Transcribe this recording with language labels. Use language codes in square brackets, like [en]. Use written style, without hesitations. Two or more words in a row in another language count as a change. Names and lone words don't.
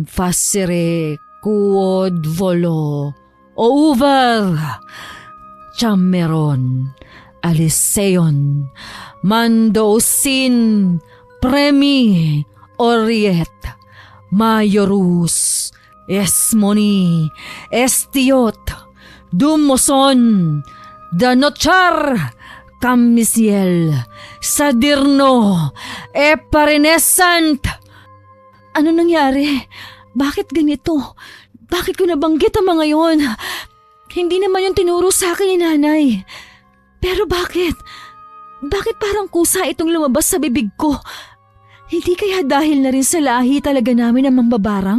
[la] facere quod volo, over, chammeron, aliseon, mando sin, premi, oriet, majorus, esmoni, estiot, dumoson, danochar, kamisiel, sadirno, eparinesant. [tl] Ano nangyari? Bakit ganito? Bakit ko nabanggit ang mga yon? Hindi naman yung tinuro sa akin ni nanay. Pero bakit? Bakit parang kusa itong lumabas sa bibig ko? Hindi kaya dahil na rin sa lahi talaga namin ang mambabarang?